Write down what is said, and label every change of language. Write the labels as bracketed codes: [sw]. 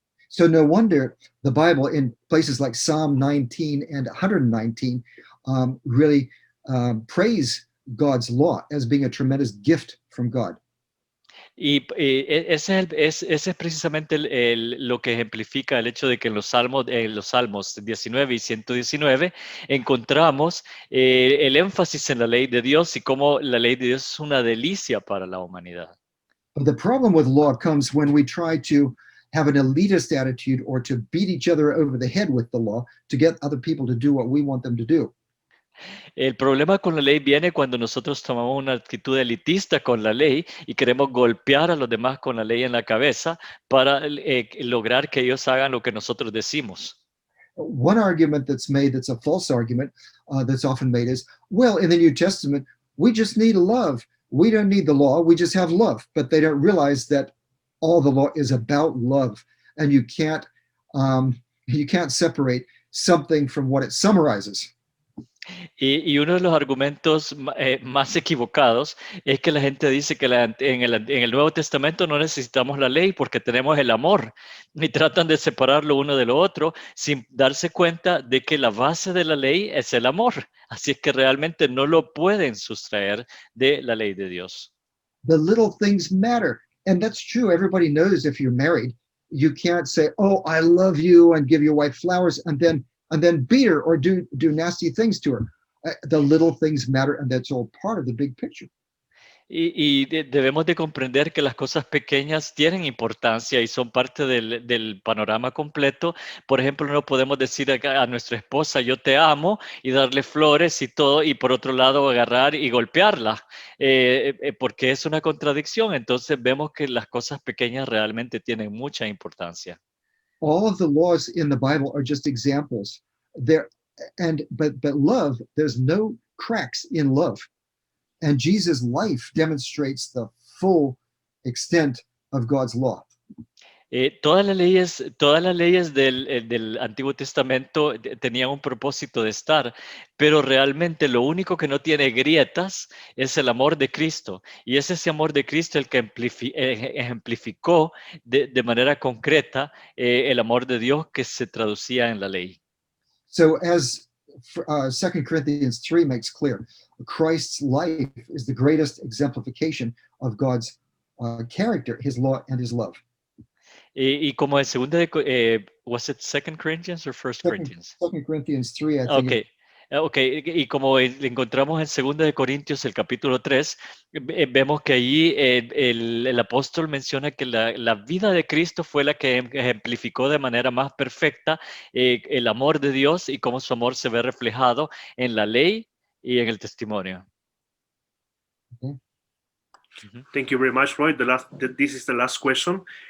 [en] So no wonder the Bible in places like Psalm 19 and 119 really praise God's law as being a tremendous gift from God. [es] Ese es precisamente lo que ejemplifica el hecho de que en los Salmos 19 y 119 encontramos el énfasis en la ley de Dios y cómo la ley de Dios es una delicia para la humanidad. [en] But the problem with law comes when we try to have an elitist attitude or to beat each other over the head with the law to get other people to do what we want them to do. [es] El problema con la ley viene cuando nosotros tomamos una actitud elitista con la ley y queremos golpear a los demás con la ley en la cabeza para lograr que ellos hagan lo que nosotros decimos. [en] One argument that's made, that's a false argument, that's often made is, well, in the New Testament, we just need love. We don't need the law. We just have love. But they don't realize that all the law is about love, and you can't separate something from what it summarizes. [es] Y uno de los argumentos más equivocados es que la gente dice que en el Nuevo Testamento no necesitamos la ley porque tenemos el amor y tratan de separarlo uno de lo otro sin darse cuenta de que la base de la ley es el amor. Así es que realmente no lo pueden sustraer de la ley de Dios. [en] The little things matter. And that's true. Everybody knows if you're married, you can't say, oh, I love you, and give your wife flowers and then beat her or do nasty things to her. The little things matter, and that's all part of the big picture. [es] Debemos de comprender que las cosas pequeñas tienen importancia y son parte del panorama completo. Por ejemplo, no podemos decir a nuestra esposa, yo te amo, y darle flores y todo, y por otro lado agarrar y golpearla, porque es una contradicción. Entonces vemos que las cosas pequeñas realmente tienen mucha importancia. [en] All of the laws in the Bible are just examples. But love, there's no cracks in love. And Jesus' life demonstrates the full extent of God's law. [es] Todas las leyes del Antiguo Testamento tenían un propósito de estar, pero realmente lo único que no tiene grietas es el amor de Cristo. Y es ese amor de Cristo el que ejemplificó de manera concreta el amor de Dios que se traducía en la ley. [en] So as 2 Corinthians 3 makes clear, Christ's life is the greatest exemplification of God's character, his law, and his love. [es] Y como en segunda de, [en] was it 2 Corinthians or 1 Corinthians? 2 Corinthians 3, I think. Okay. [es] Okay, y como encontramos en 2 de Corintios, el capítulo 3, vemos que allí el apóstol menciona que la vida de Cristo fue la que ejemplificó de manera más perfecta el amor de Dios y cómo su amor se ve reflejado en la ley y en el testimonio. [en] Okay. Thank you very much, Roy. This is the last question.